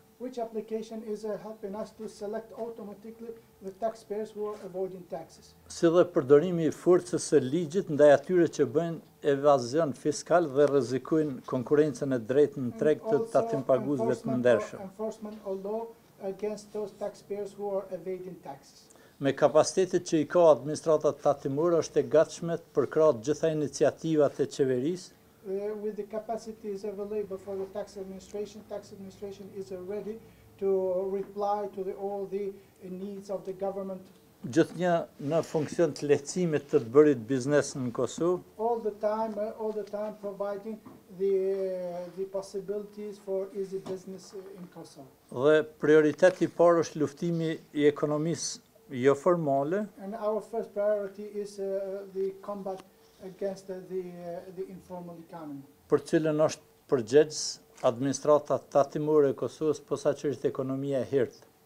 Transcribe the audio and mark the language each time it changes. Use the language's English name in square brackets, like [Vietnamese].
[English] Which application is helping us to select automatically the taxpayers who are avoiding taxes. [Albanian] Si dhe përdorimi i forcës së ligjit ndaj atyre që bëjnë evazion fiskal dhe rrezikojnë konkurrencën e drejtë në treg të tatim paguesve të ndershëm. [English] Enforcement of law against those taxpayers who are evading taxes. [Albanian] Me kapacitetet që i ka administrata tatimore është e gatshme të përkrahë gjitha iniciativat e qeverisë. [English] With the capacities available for the tax administration is ready to reply to all the needs of the government. [Albanian] Gjithnjë në funksion të lehtësimit të bërit biznes në Kosovë. [English] All the time providing the possibilities for easy business in Kosovo. [Albanian] Dhe prioriteti i parë është luftimi i ekonomisë jo formale. [English] And our first priority is the combat against the informal economy. [Albanian] Për cilën është përgjegjës administrata tatimore e Kosovës, posaçërisht ekonomia e hirtë.